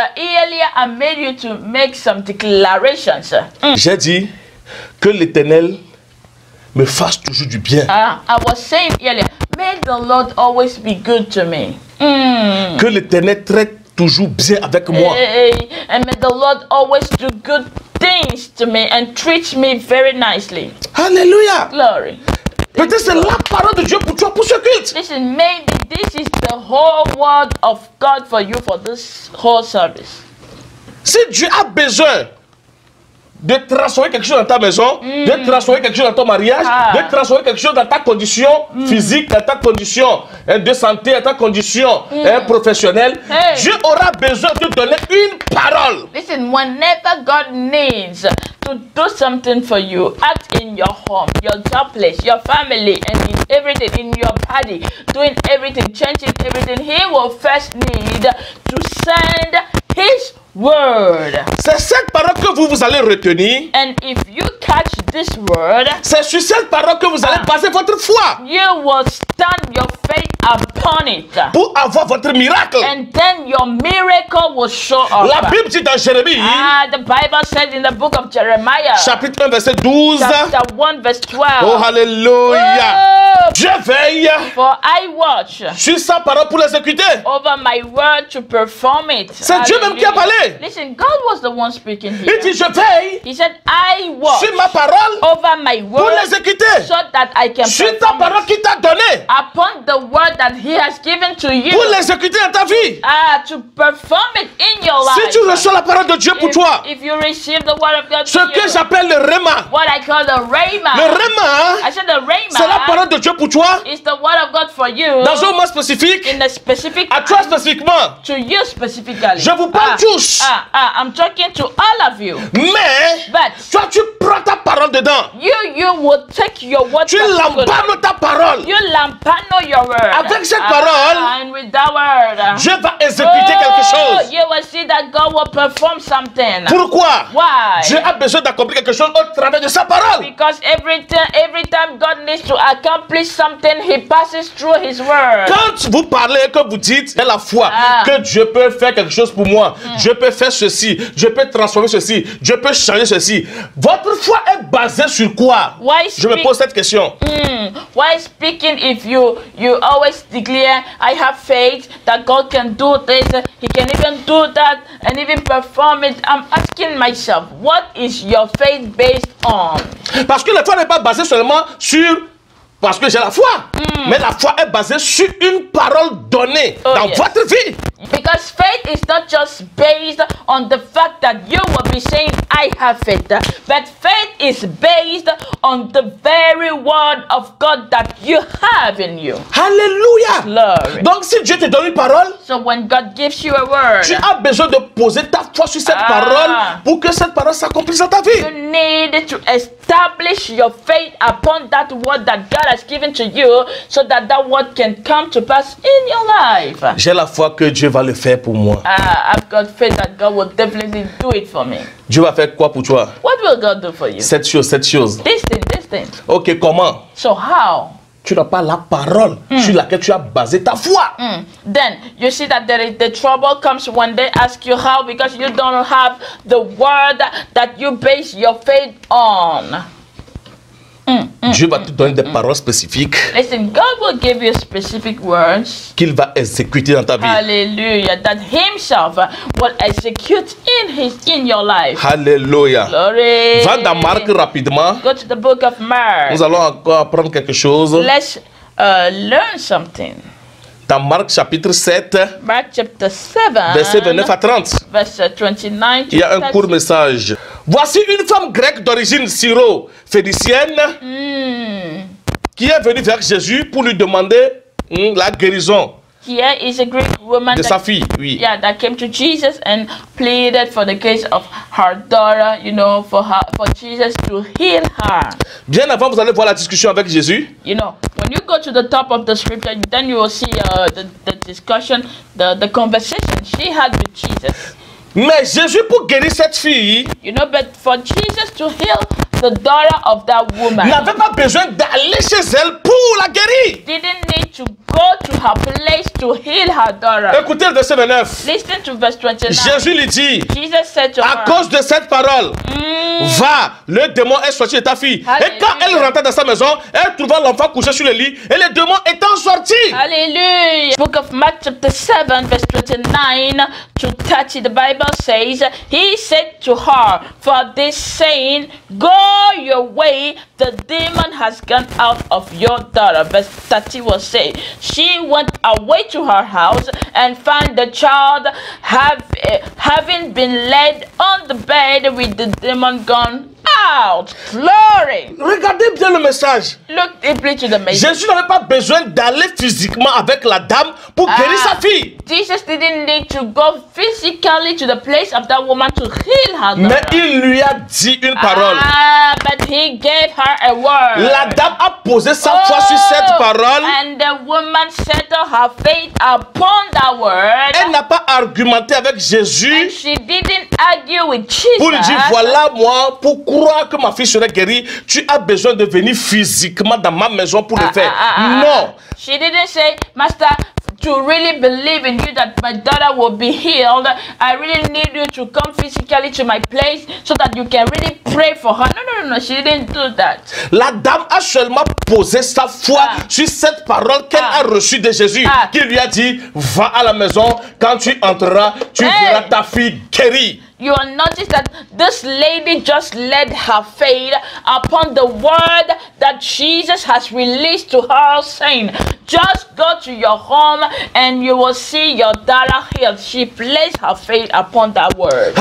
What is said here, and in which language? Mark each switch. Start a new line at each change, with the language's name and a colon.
English: earlier I made you to make some declarations.
French: J'ai dit que l'Éternel me fasse toujours du bien.
English: I was saying earlier, may the Lord always be good to me.
French: Que l'Éternel traite toujours bien avec moi.
English: Hey, and may the Lord always do good things to me and treat me very nicely.
French: Alléluia.
English: Glory.
French: Peut-être c'est la parole de Dieu pour toi, pour ce culte.
English: This is maybe this is the whole word of God for you for this whole service.
French: Si Dieu a besoin de transformer quelque chose dans ta maison, de transformer quelque chose dans ton mariage, de transformer quelque chose dans ta condition physique, dans ta condition de santé, dans ta condition professionnelle, Hey. Dieu aura besoin de te donner une parole.
English: Listen, whenever God needs to do something for you, act in your home, your job place, your family, and in everything, in your body, doing everything, changing everything, He will first need to send His word.
French: C'est cette parole que vous allez retenir.
English: And if you catch this word,
French: C'est sur cette parole que vous allez baser votre foi
English: you will stand your faith upon it.
French: pour avoir votre miracle.
English: And then your miracle will show up.
French: La Bible dit dans Jérémie,
English: The Bible said in the book of Jeremiah,
French: chapitre 1, verset 12.
English: chapter 1, verse 12.
French: Oh, alléluia. Oh, Je veille
English: for I watch
French: sur sa parole pour l'exécuter.
English: over my word to perform it.
French: C'est Dieu même qui a parlé. parlé.
English: Listen, God was the one speaking
French: Il
English: here.
French: dit, je veille
English: He said, I watch
French: sur ma parole
English: over my
French: pour
English: word
French: l'exécuter.
English: so that I can
French: Sur ta
English: perform
French: parole
English: it.
French: qu'il t'a donnée
English: Upon the word that He has given to you,
French: pour l'exécuter dans ta vie.
English: to perform it in your
French: Si
English: life.
French: tu reçois la parole de Dieu pour toi,
English: If you receive the word of God
French: ce
English: to
French: que
English: you,
French: j'appelle le rhéma.
English: what I call the rhema.
French: Le rhéma,
English: I said the
French: c'est la
English: rhema
French: parole de Dieu pour toi
English: is the word of God for you
French: dans un moment spécifique,
English: in the specific
French: à toi spécifiquement.
English: to you specifically.
French: Je vous parle tous.
English: I'm talking to all of you.
French: Mais
English: But
French: toi, tu prends ta parole dedans.
English: you will take your word.
French: Tu lambanes ta parole.
English: You lampano your word.
French: Avec cette parole,
English: and with that word,
French: Dieu va exécuter quelque chose.
English: you will see that God will perform something.
French: Pourquoi?
English: Why?
French: Dieu a besoin d'accomplir quelque chose au travers de sa parole.
English: Because every time God needs to accomplish something, He passes through His word.
French: Quand vous parlez, que vous dites à la fois que Dieu peut faire quelque chose pour moi, Dieu peut faire ceci, Dieu peut transformer ceci, Dieu peut changer ceci, votre foi est basée sur quoi?
English: Why
French: Je me pose cette question.
English: Why speaking if you always declare, I have faith that God can do this, He can even do that and even perform it? I'm asking myself, what is your faith based on?
French: Parce que la foi n'est pas basée seulement sur parce que j'ai la foi, mais la foi est basée sur une parole donnée dans
English: yes.
French: votre vie.
English: Because faith is not just based on the fact that you will be saying, I have faith, but faith is based on the very word of God that you have in you.
French: Alléluia.
English: Glory.
French: Donc si Dieu te donne une parole,
English: So when God gives you a word,
French: tu as besoin de poser ta foi sur cette parole pour que cette parole s'accomplisse dans ta vie.
English: you need to establish your faith upon that word that God has given to you so that that word can come to pass in your life.
French: J'ai la foi que Dieu va le faire pour moi.
English: I've got faith that God will definitely do it for me.
French: Dieu va faire quoi pour toi?
English: What will God do for you?
French: Cette chose, cette chose.
English: This thing.
French: Ok, comment?
English: So how?
French: Tu n'as pas la parole sur laquelle tu as basé ta foi.
English: Then you see that the trouble comes when they ask you how, because you don't have the word that you base your faith on.
French: Dieu va te donner des paroles spécifiques
English: Listen, God will give you specific words.
French: qu'il va exécuter dans ta vie.
English: Hallelujah. That Himself will execute in your life.
French: Alléluia.
English: Glory.
French: Va dans Marc rapidement.
English: Go to the book of Mark.
French: Nous allons encore apprendre quelque chose.
English: Let's learn something.
French: Dans Marc chapitre 7,
English: Mark chapter 7,
French: versets 29 à 30.
English: verse 29 to
French: Il y a un
English: 30.
French: court message. Voici une femme grecque d'origine syro-phénicienne qui est venue vers Jésus pour lui demander la guérison
English: Here is a Greek woman
French: de sa fille. Oui.
English: that came to Jesus and pleaded for the case of her daughter, for Jesus to heal her.
French: Bien avant, vous allez voir la discussion avec Jésus.
English: When you go to the top of the scripture, then you will see the discussion, the conversation she had with Jesus.
French: Mais Jésus, pour guérir cette fille,
English: But for Jesus to heal the daughter of that woman,
French: n'avait pas besoin d'aller chez elle pour la guérir.
English: didn't need to go to her place to heal her daughter.
French: Écoutez le verset 29.
English: Listen to verse 29.
French: Jésus lui dit,
English: Jesus said to
French: à
English: her,
French: cause de cette parole, va, le démon est sorti de ta fille. Et quand elle rentra dans sa maison, elle trouva l'enfant couché sur le lit et le démon étant sorti.
English: Hallelujah. Book of Mark chapter 7 verse 29 to 30, the Bible says, He said to her, for this saying, go your way, the demon has gone out of your daughter. Verse 30 will say, she went away to her house and found the child having been laid on the bed with the demon gone out. Glory.
French: Regardez bien le message.
English: Look deeply to the message.
French: Jésus n'avait pas besoin d'aller physiquement avec la dame pour guérir sa fille.
English: Jesus didn't need to go physically to the place of that woman to heal her daughter.
French: Mais il lui a dit une parole.
English: But he gave her a word.
French: La dame a posé sa foi sur cette parole.
English: And the woman settled her faith upon that word.
French: Elle n'a pas argumenté avec
English: And
French: Jésus
English: she didn't argue with Jesus.
French: pour lui dire, voilà moi, pour croire que ma fille serait guérie, tu as besoin de venir physiquement dans ma maison pour le faire. Non.
English: She didn't say, Master, to really believe in you that my daughter will be healed, I really need you to come physically to my place so that you can really pray for her. No, she didn't do that.
French: La dame a seulement posé sa foi sur cette parole qu'elle a reçue de Jésus, qui lui a dit, va à la maison, quand tu entreras, tu verras ta fille guérie.
English: You will notice that this lady just led her faith upon the word that Jesus has released to her, saying, just go to your home and you will see your daughter healed. She placed her faith upon that word.